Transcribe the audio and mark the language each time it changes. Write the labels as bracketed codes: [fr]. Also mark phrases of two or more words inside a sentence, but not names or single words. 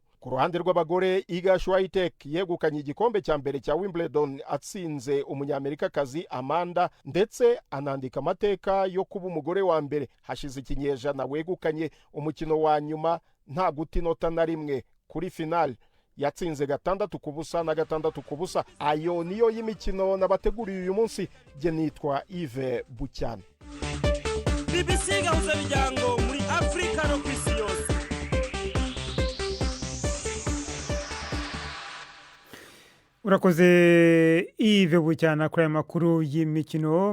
[rw] Ku ruhande rw'abagore, Iga Swiatek yegukanye igikombe cya mbere cya Wimbledon atsinze umunyamerikakazi Amanda, ndetse anandika amateka yo kuba umugore wa mbere hashize ikinyejana wegukanye umukino wa nyuma nta guta inota na rimwe kuri finale. Yatsinze 6-0 na 6-0. Ayo niyo y'imikino nabateguriye uyu munsi. [rn] Je nitwa Yves Bucyane. BBC gahuza miryango muri Afrika no ku isi yose. Urakoze Yves Bucyana kuri aya makuru y'imikino.